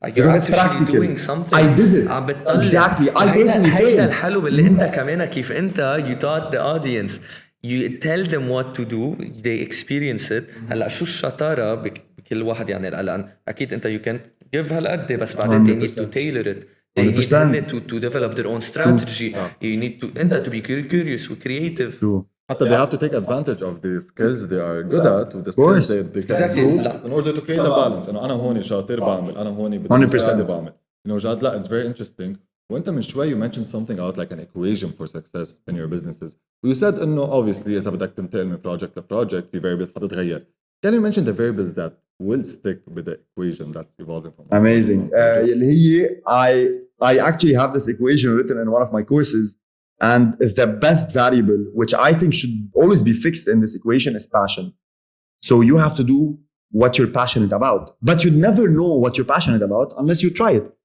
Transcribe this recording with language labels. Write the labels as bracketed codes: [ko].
[en] You're actually doing something. I did it. Exactly. I personally failed. [ar] هيدا الحلو اللي انت كمان كيف انت [en] you taught the audience, you tell them what to do, they experience it. [ar] هلا شو الشطارة بكل واحد يعني الآن أكيد انت [en] you can give [ar] هالقد بس بعدين [en] they need to tailor it. They need to develop their own strategy. You need to be curious and creative. True. حتى they have to take advantage of the skills they are good at with the course. skills they can Exactly. improve in order to create a balance. [ar] إنه أنا هون شاطر بعمل أنا هون بدي [en] 100%. [ar] مساعدة بعمل. [en] You know جاد لا it's very interesting. [ar] وأنت من شوي [en] you mentioned something about like an equation for success in your businesses. [ar] You said إنه obviously إذا بدك تنتقل من project لproject في variables حتتغير. [en] Can you mention the variables that will stick with the equation that's evolving from? Amazing. [ar] اللي هي [en] I actually have this equation written in one of my courses, and the best variable, which I think should always be fixed in this equation, is passion. So you have to do what you're passionate about, but you'd never know what you're passionate about unless you try it.